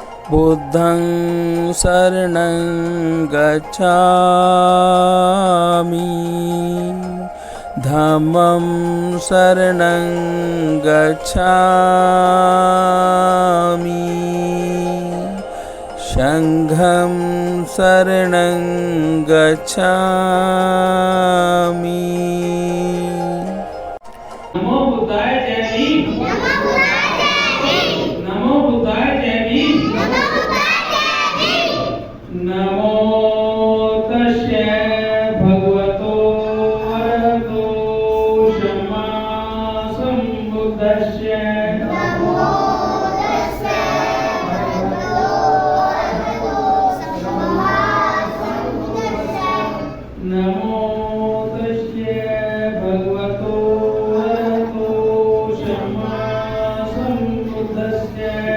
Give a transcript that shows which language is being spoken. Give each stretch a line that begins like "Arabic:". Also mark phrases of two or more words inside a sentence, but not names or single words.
Pali: बुद्धं शरणं गच्छामि धम्मं शरणं गच्छामि संघं शरणं गच्छामि। नमो बुद्धाय
Hindi: जय भीम।
Pali: नमो बुद्धाय
Hindi: जय भीम।
Pali: नमो तस्य भगवतो अरहतो सम्मा सम्बुद्धस्य। नमो तस्य भगवतो अरहतो सम्मा सम्बुद्धस्य।